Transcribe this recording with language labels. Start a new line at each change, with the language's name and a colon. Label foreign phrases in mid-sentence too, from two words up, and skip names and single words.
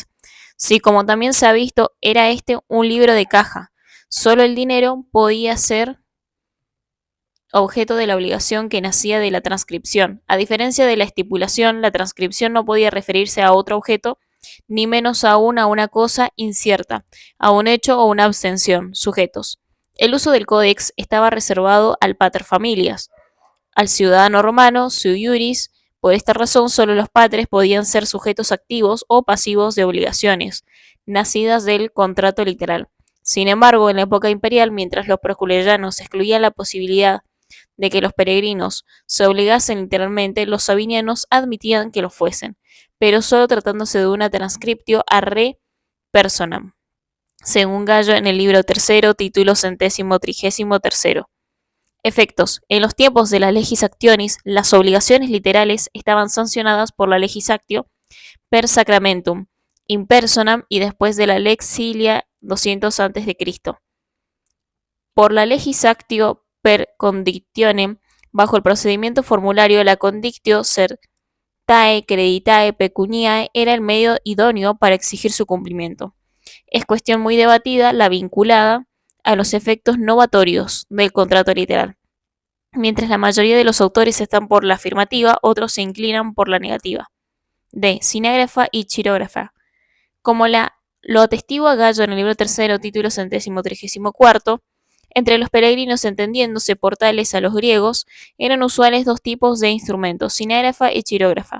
Spanish: Si, como también se ha visto, era este un libro de caja, solo el dinero podía ser objeto de la obligación que nacía de la transcripción. A diferencia de la estipulación, la transcripción no podía referirse a otro objeto, ni menos aún a una cosa incierta, a un hecho o una abstención, sujetos. El uso del códex estaba reservado al paterfamilias, al ciudadano romano,
Latin: sui iuris.
Spanish: Por esta razón, solo los patres podían ser sujetos activos o pasivos de obligaciones, nacidas del contrato literal. Sin embargo, en la época imperial, mientras los proculeyanos excluían la posibilidad de que los peregrinos se obligasen literalmente, los sabinianos admitían que lo fuesen, pero solo tratándose de una
Latin: transcriptio a re personam,
Spanish: según Gallo en el libro tercero, título 133. Efectos. En los tiempos de la
Latin: legis actionis,
Spanish: las obligaciones literales estaban sancionadas por la
Latin: legis actio per sacramentum, in personam
Spanish: y después de la lex Cilia 200 a.C. Por la
Latin: legis actio per condictionem,
Spanish: bajo el procedimiento formulario, la
Latin: condictio certae creditae pecuniae
Spanish: era el medio idóneo para exigir su cumplimiento. Es cuestión muy debatida la vinculada a los efectos novatorios del contrato literal. Mientras la mayoría de los autores están por la afirmativa, otros se inclinan por la negativa. D. Sinágrafa y chirógrafa. Como lo atestigua Gallo en el libro tercero, título 134, entre los peregrinos, entendiéndose por tales a los griegos, eran usuales dos tipos de instrumentos, sinágrafa y chirógrafa.